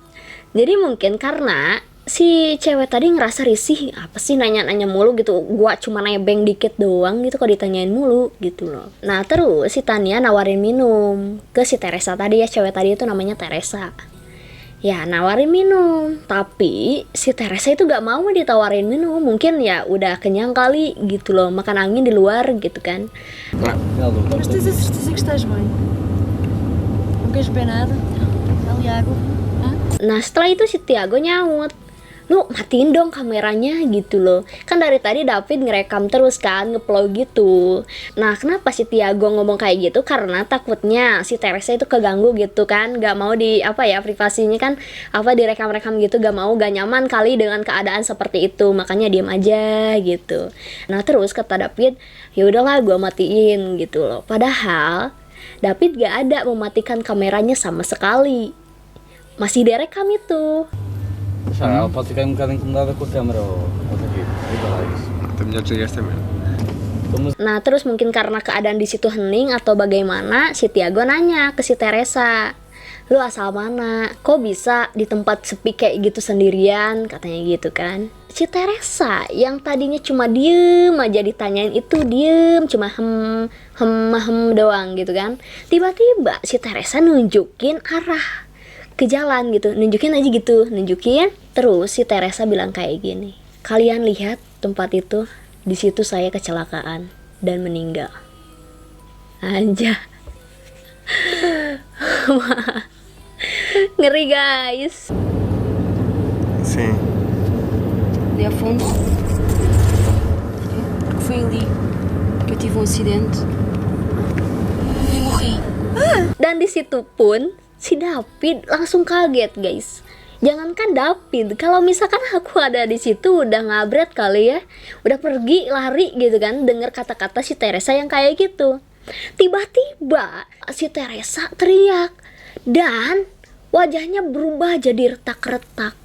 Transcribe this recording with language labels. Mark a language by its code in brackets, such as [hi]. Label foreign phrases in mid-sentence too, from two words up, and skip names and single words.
[id] Jadi mungkin karena si cewek tadi ngerasa risih, apa sih nanya-nanya mulu gitu, gua cuma nebeng dikit doang gitu kok ditanyain mulu gitu loh. Nah terus si Tania nawarin minum ke si Teresa tadi ya, cewek tadi itu namanya Teresa ya, nawarin minum. Tapi si Teresa itu gak mau ditawarin minum, mungkin ya udah kenyang kali gitu loh, makan angin di luar gitu kan. [pt] Mas tens a certeza que estás bem? Não queres beber nada? Ali água? Hã? [id] Nah setelah itu si Tiago nyaut, lu matiin dong kameranya gitu loh. Kan dari tadi David ngerekam terus kan, ngeplow gitu. Nah kenapa si Tiago ngomong kayak gitu? Karena takutnya si Teresa itu keganggu gitu kan, gak mau di apa ya, privasinya kan apa direkam-rekam gitu, gak mau, gak nyaman kali dengan keadaan seperti itu, makanya diem aja gitu. Nah terus kata David, ya udahlah gue matiin gitu loh. Padahal David gak ada mematikan kameranya sama sekali, masih direkam itu. [pt] Ela pode ficar um bocado incomodada com a câmera ou David. Diga lá isso. Está melhor desligar esta merda. [id] Nah terus mungkin karena keadaan di situ hening atau bagaimana, si Tiago nanya ke si Teresa, lu asal mana? Kok bisa di tempat sepi kayak gitu sendirian? Katanya gitu kan. Si Teresa yang tadinya cuma diem aja ditanyain itu, diem cuma hem doang gitu kan. Tiba-tiba si Teresa nunjukin arah ke jalan gitu, nunjukin aja gitu, nunjukin. Terus si Teresa bilang kayak gini, kalian lihat tempat itu, di situ saya kecelakaan dan meninggal. Anja. Ngeri guys. [pt] Sim. Ali ao fundo. Porque foi ali que eu tive um acidente e morri. [id] Dan di situ pun si David langsung kaget guys. Jangankan David, kalau misalkan aku ada di situ udah ngabret kali ya, udah pergi lari gitu kan, dengar kata-kata si Teresa yang kayak gitu. Tiba-tiba si Teresa teriak dan wajahnya berubah jadi retak-retak.